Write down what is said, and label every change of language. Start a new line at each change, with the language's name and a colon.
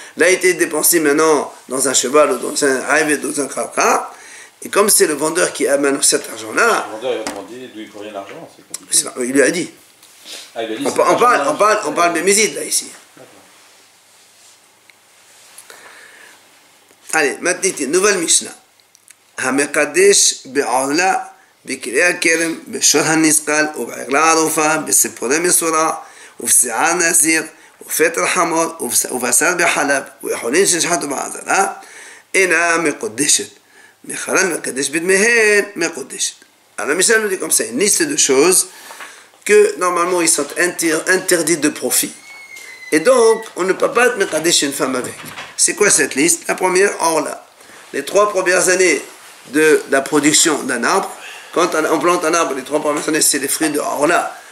French: Là, il a été dépensé maintenant dans un cheval ou dans un rêve, dans un kravka. Et comme c'est le vendeur qui amène cet argent-là... Le vendeur, il a demandé d'où il provient l'argent, c'est compliqué. Il lui a dit. Ah, il a dit on parle de Mézid, là, ici. Allez, maintenant, nouvelle Mishnah.
Hebrew: Hamekadesh be'ala בקריאה הכרם, בשור הנסקל, ובעגלה ערופה, בסיפורי מסורה, ובשיער נזיר, ופטר חמור, ובשר בחלב, ויכולין שנשחטו בעזרה, אינה מקודשת. מחרן מקדש בדמיהן, מקודשת.
French: Alors, Michel nous dit comme ça, une liste de choses que normalement ils sont interdits de profit. Et donc, on ne peut pas être mekadesh une femme avec. C'est quoi cette liste? La première, orla. Les 3 premières années de la production d'un arbre, quand on plante un arbre, les 3 premières années, c'est les fruits de orla.